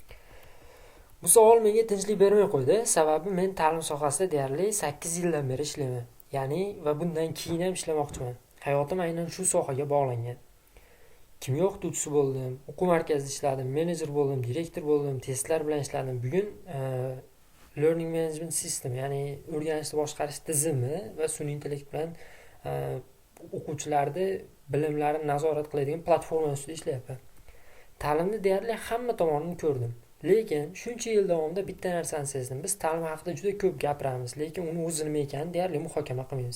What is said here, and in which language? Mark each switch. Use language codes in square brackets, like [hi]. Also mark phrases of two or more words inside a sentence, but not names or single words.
[uz] Bu savol menga tinchlik bermay qo'ydi. Sababi men ta'lim sohasida deyarli 8 yildan beri ishlayman. Ya'ni va bundan keyin ham ishlamoqchiman. Hayotim aynan shu sohaga bog'langan. Kimyo o'qituvchisi bo'ldim, o'quv markazida ishladim, menejer bo'ldim, direktor bo'ldim, testlar bilan ishladim. Bugun [en] learning management system, [uz] ya'ni o'rganishni boshqarish tizimi va sun'iy intellekt bilan o'quvchilarni bilimlarini nazorat qiladigan platforma ustida ishlayapman. Ta'limni deyarli hamma tomonini ko'rdim. Lekin shuncha yil davomida bitta narsani sezdim. Biz ta'lim haqida juda ko'p gapiramiz, lekin uni o'zi nima ekanini deyarli muhokama qilmaymiz.